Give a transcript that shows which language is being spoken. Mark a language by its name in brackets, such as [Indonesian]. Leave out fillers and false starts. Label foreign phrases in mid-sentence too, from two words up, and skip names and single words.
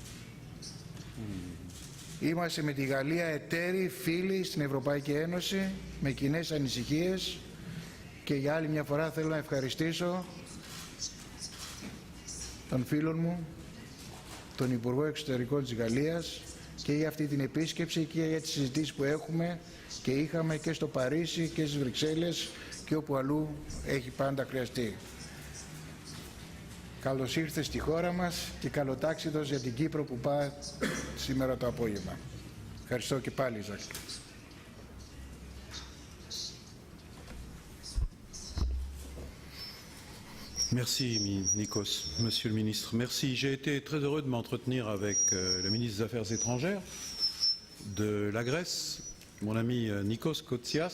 [Greek] Είμαστε με τη Γαλλία εταίροι, φίλοι στην Ευρωπαϊκή Ένωση, με κοινές ανησυχίες, και για άλλη μια φορά θέλω να ευχαριστήσω τον φίλο μου, τον Υπουργό Εξωτερικών της Γαλλίας, και για αυτή την επίσκεψη και για τις συζητήσεις που έχουμε και είχαμε και στο Παρίσι και στις Βρυξέλλες και όπου αλλού έχει πάντα χρειαστεί. Καλώς ήρθε στη χώρα μας και καλοτάξιδος για την Κύπρο που πάει σήμερα το απόγευμα. Ευχαριστώ και πάλι, Ζακ. [French] Merci Nikos, Monsieur le Ministre. Merci. J'ai été très heureux de m'entretenir avec le ministre des Affaires étrangères de la Grèce, mon ami Nikos Kotsias.